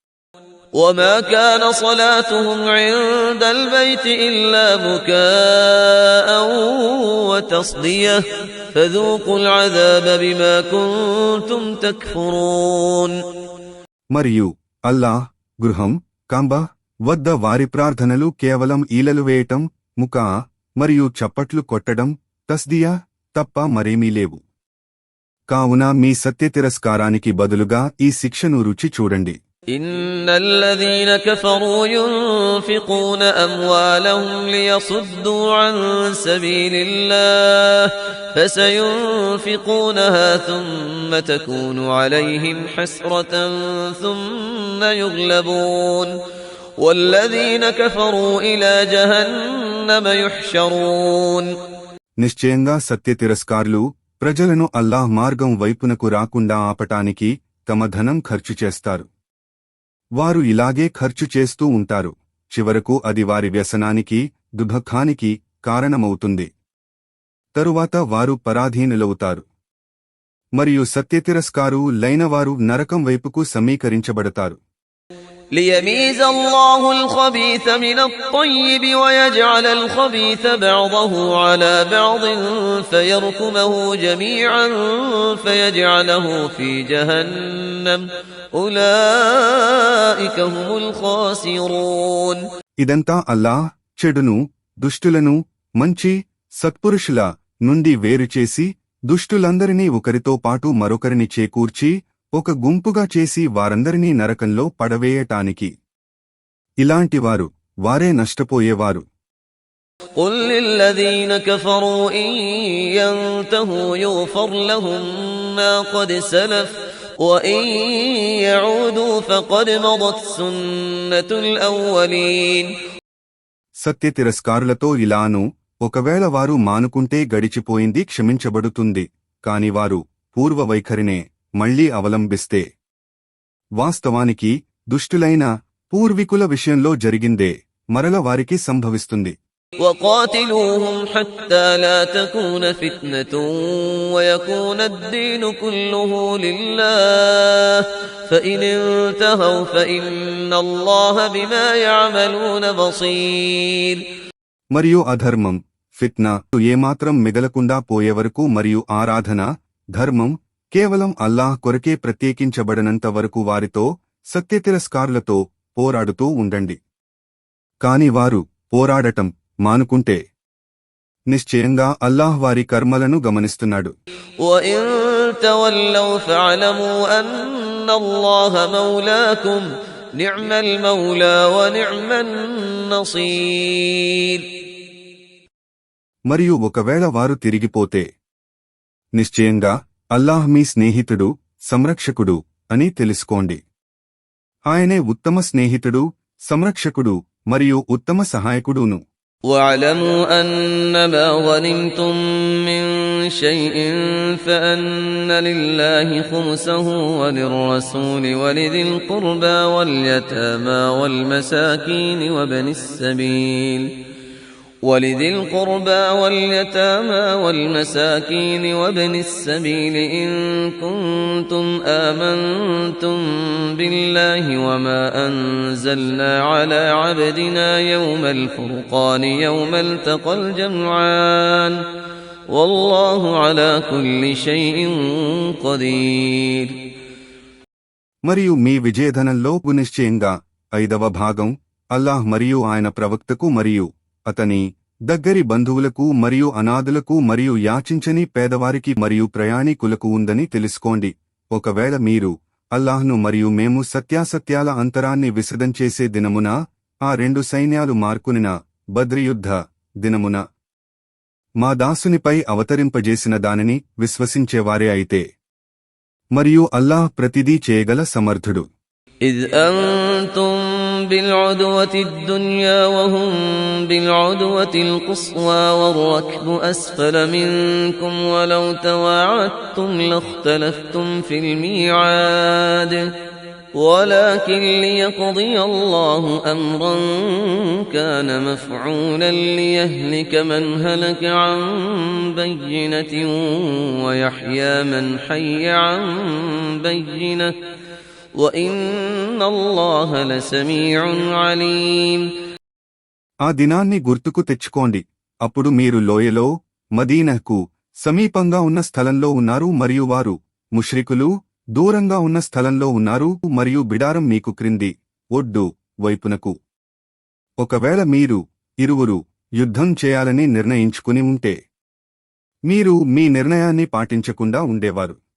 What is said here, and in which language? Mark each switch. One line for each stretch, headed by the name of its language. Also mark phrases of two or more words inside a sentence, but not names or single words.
Arabic: وَمَا كَانَ صَلَاتُهُمْ عِندَ الْبَيْتِ إِلَّا مُكَاءً وَتَصْدِيَةً فَذُوقُوا الْعَذَابَ بِمَا كُنتُمْ تَكْفُرُونَ.
Telugu: మరియు అల్లాహ్ గృహం కాబా వద్ద వారి ప్రార్థనలు కేవలం ఈలలు వేయటం, ముకా మరియు చప్పట్లు కొట్టడం, తస్దియా తప్ప మరేమీ లేవు. కావున మీ సత్య తిరస్కారానికి బదులుగా ఈ శిక్షను రుచి చూడండి.
Arabic: إِنَّ الَّذِينَ كَفَرُوا يُنْفِقُونَ أَمْوَالَهُمْ لِيَصُدُّوا عَن سَبِيلِ اللَّهِ فَسَيُنْفِقُونَهَا ثُمَّ تَكُونُ عَلَيْهِمْ حَسْرَةً ثُمَّ يُغْلَبُونَ وَالَّذِينَ كَفَرُوا إِلَى جَهَنَّمَ يُحْشَرُونَ.
Telugu: నిశ్చయంగా సత్య తిరస్కారులు ప్రజలను అల్లాహ్ మార్గం వైపునకు రాకుండా ఆపటానికి తమ ధనం ఖర్చు చేస్తారు. వారు ఇలాగే ఖర్చు చేస్తూ ఉంటారు. చివరకు అది వారి వ్యసనానికి, దుఃఖానికి కారణమవుతుంది. తరువాత వారు పరాధీనులవుతారు. మరియు సత్యతిరస్కారు లైనవారు నరకం వైపుకు సమీకరించబడతారు.
Arabic: ليميز الله الخبيث من الطيب ويجعل الخبيث بعضه على بعض فيركمه جميعا فيجعله في جهنم أولئك هم الخاسرون.
Telugu: ఇదంతా అల్లాహ్ చెడును, దుష్టులను మంచి సత్పురుషుల నుండి వేరుచేసి దుష్టులందరినీ ఒకరితో పాటు మరొకరిని చేకూర్చి ఒక గుంపుగా చేసి వారందరినీ నరకంలో పడవేయటానికి ఇలాంటివారు వారే నష్టపోయేవారు.
Arabic: قل للذين كفروا إن ينتهوا يغفر لهم ما قد سلف وإن يعودوا فقد مضت سنة الأولين.
Telugu: సత్య తిరస్కారులతో ఇలాను, ఒకవేళ వారు మానుకుంటే గడిచిపోయింది క్షమించబడుతుంది, కాని వారు పూర్వ వైఖరినే మళ్లీ అవలంబిస్తే వాస్తవానికి దుష్టులైన పూర్వీకుల విషయంలో జరిగిందే మరల వారికి సంభవిస్తుంది.
Arabic: وقاتلوهم حتى لا تكون فتنة ويكون الدين كله لله فإن انتهوا فإن الله بما يعملون بصير.
Telugu: మరియు అధర్మం, ఫిత్నా ఏమాత్రం మిగలకుండా పోయేవరకు మరియు ఆరాధన, ధర్మం కేవలం అల్లాహ్ కొరకే ప్రత్యేకించబడనంత వరకు వారితో సత్యతిరస్కారులతో పోరాడుతూ ఉండండి. కాని వారు పోరాడటం మానుకుంటే నిశ్చయంగా అల్లాహ్ వారి కర్మలను గమనిస్తున్నాడు.
Arabic: وَإِن تَوَلَّوْا فَاعْلَمُوا أَنَّ اللَّهَ مَوْلَاكُمْ نِعْمَ الْمَوْلَى وَنِعْمَ النَّصِيرُ.
Telugu: మరియు ఒకవేళ వారు తిరిగిపోతే నిశ్చయంగా అల్లాహ్ మీ స్నేహితుడు సంరక్షకుడు అని తెలుసుకోండి. ఆయనే ఉత్తమ స్నేహితుడు సంరక్షకుడు మరియు ఉత్తమ సహాయకుడును.
Arabic: وَاعْلَمُوا أَنَّمَا غَنِمْتُم مِّن شَيْءٍ فَأَنَّ لِلَّهِ خُمُسَهُ وَلِلرَّسُولِ وَلِذِي الْقُرْبَى وَالْيَتَامَى وَالْمَسَاكِينِ وَابْنِ السَّبِيلِ إِن كُنتُمْ آمَنتُم بِاللَّهِ وَمَا أَنزَلْنَا عَلَى عَبْدِنَا يَوْمَ الْفُرْقَانِ يَوْمَ الْتَقَى الْجَمْعَانِ وَاللَّهُ عَلَى كُلِّ شَيْءٍ قَدِيرٌ.
Telugu: మరియు మీ విజయధనంలో నిశ్చయంగా 5వ భాగం అల్లాహ్ మరియు ఆయన ప్రవక్తకు మరియు అతని దగ్గరి బంధువులకు మరియు అనాథులకు మరియు యాచించని పేదవారికి మరియు ప్రయాణికులకు ఉందని తెలుసుకోండి. ఒకవేళ మీరు అల్లాహ్ను మరియు మేము సత్యాసత్యాల అంతరాన్ని విసదంచేసే దినమున ఆ 2 సైన్యాలు మార్కునిన బద్రి యుద్ధ దినమున మా దాసునిపై అవతరింపజేసిన దానిని విశ్వసించేవారే అయితే మరియు అల్లాహ్ ప్రతిదీ చేయగల సమర్థుడు.
Arabic: إذ أنتم بالعدوة الدنيا وهم بالعدوة القصوى والركب أسفل منكم ولو تواعدتم لاختلفتم في الميعاد ولكن ليقضي الله أمرا كان مفعولا ليهلك من هلك عن بينة ويحيى من حي عن بينة وَإِنَّ اللَّهَ لَسَمِيعٌ عَلِيمٌ.
Telugu: ఆ దినాన్ని గుర్తుకు తెచ్చుకోండి. అప్పుడు మీరు లోయలో మదీనకు సమీపంగా ఉన్న స్థలంలో ఉన్నారు మరియు వారు ముష్రికులు దూరంగా ఉన్న స్థలంలో ఉన్నారు మరియు బిడారం మీకు క్రింది ఒడ్డు వైపునకు. ఒకవేళ మీరు ఇరువురు యుద్ధం చేయాలని నిర్ణయించుకుని ఉంటే మీరు మీ నిర్ణయాన్ని పాటించకుండా ఉండేవారు.